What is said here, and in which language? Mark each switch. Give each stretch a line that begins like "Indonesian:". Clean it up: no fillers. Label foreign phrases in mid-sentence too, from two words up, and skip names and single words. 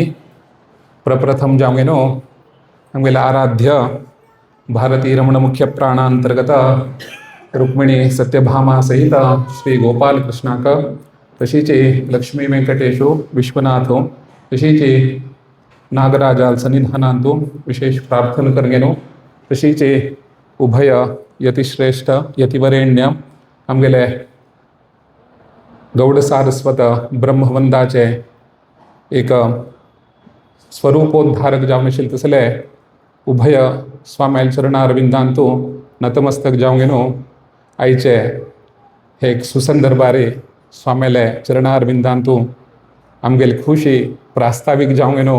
Konkani: प्रप्रथम जांगेनो आमगेले आराध्य भारती रमण मुख्य प्राणांतर्गत रुक्मिणी सत्यभामा सहित श्री गोपाल कृष्णाक तशीचे लक्ष्मी वेंकटेशो विश्वनाथो तशीचे नागराजाल सन्निधानांतू विशेष प्रार्थना करगेनो. तशीचे उभय यतिश्रेष्ठ यतिवरेण्य आमगेले गौड सारस्वत ब्रह्मवंदाचे एक स्वरूपोद्धारक जावन आशिल्ले तसले उभय स्वाम्याल चरणारविंदांतू नतमस्तक जावंगेनो. आयचे हे एक सुसंदर्भारे स्वाम्याले चरणारविंदांतू आमगेली खुशी प्रास्ताविक जावंगेनो.